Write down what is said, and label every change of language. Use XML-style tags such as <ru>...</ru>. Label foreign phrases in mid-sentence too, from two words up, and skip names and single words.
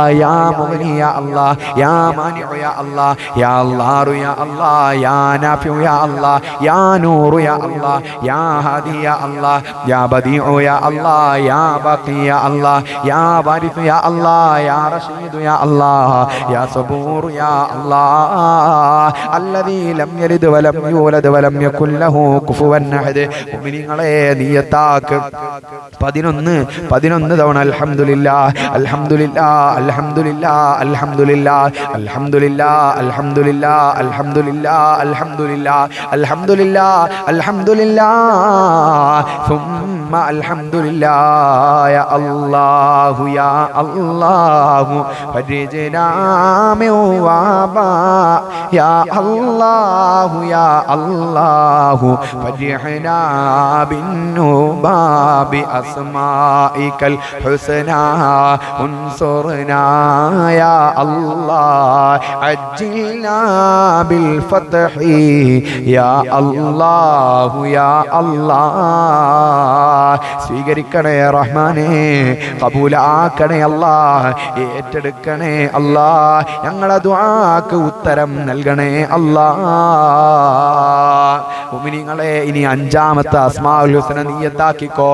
<ar>يا مغني يا الله يا مانع يا الله يا الله يا الله يا نافع يا الله يا نور يا الله يا هادي يا الله يا بديع يا الله يا باقي يا الله يا وارث يا الله يا رشيد يا الله يا صبور يا الله الذي لم يلد ولم يولد ولم يكن له كفوا أحد.</ar> <ml>മുഅ്മിനീങ്ങളെ നിയത്താക്ക് 11 തവണ</ml> <ar>الحمد لله الحمد لله الحمد لله الحمد لله الحمد لله الحمد لله الحمد لله الحمد لله الحمد لله الحمد لله ثم الحمد لله يا الله يا الله فرجنا من وباء يا الله يا الله فرحنا بالنوبة بأسمائك الحسنى انصرنا يا الله عجلنا بالفتح يا الله يا الله</ar> <ml>സ്വീകരിക്കണേ റഹ്മാനേ, കബൂലാക്കണേ അല്ലാഹ്, ഏറ്റെടുക്കണേ അല്ലാഹ്, ഞങ്ങളെ ദുആക്ക് ഉത്തരം നൽകണേ അല്ലാഹ്. മുഅ്മിനീങ്ങളെ, ഇനി 5ാമത്തെ അസ്മാഉൽ ഹുസ്ന നിയ്യത്താക്കിക്കോ.</ml>